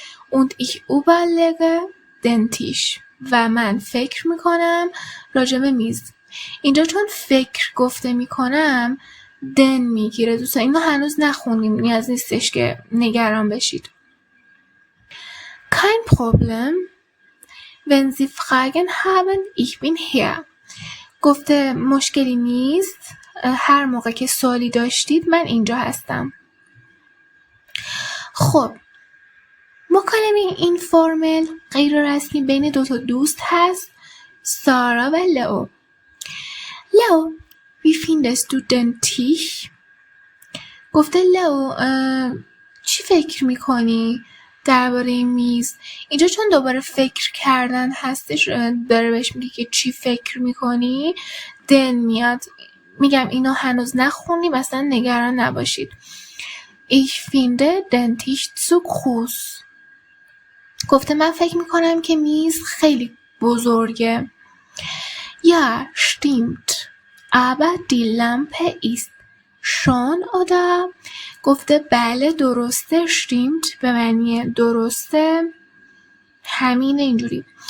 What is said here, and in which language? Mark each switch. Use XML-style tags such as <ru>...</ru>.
<de>Und ich überlege den Tisch.</de> <fa>و من فکر میکنم راجب میز. اینجا چون فکر گفته میکنم دن میگیره دوستان، اینو هنوز نخونیم، نیاز نیستش که نگران بشید.</fa> <de>Kein Problem. Wenn Sie Fragen haben, ich bin hier.</de> <fa>گفته مشکلی نیست، هر موقع که سوالی داشتید من اینجا هستم. خب مکالمه این فرمل غیر رسمی بین 2 دوست هست، سارا و لئو. لئو</fa> <de>wie findest du den Tisch؟</de> <fa>گفته لئو چی فکر میکنی درباره میز؟ اینجا چون دوباره فکر کردن هستش، داره بهش میگه که چی فکر میکنی، دن میاد. میگم اینو هنوز نخونیم، اصلا نگران نباشید.</fa> <de>Ich finde den Tisch zu groß.</de> <fa>گفته من فکر میکنم که میز خیلی بزرگه.</fa> <de>Ja, stimmt. Aber die Lampe ist schon, oder؟</de> <fa>گفته بله درسته، stimmt به معنی درسته، همین اینجوری.</fa>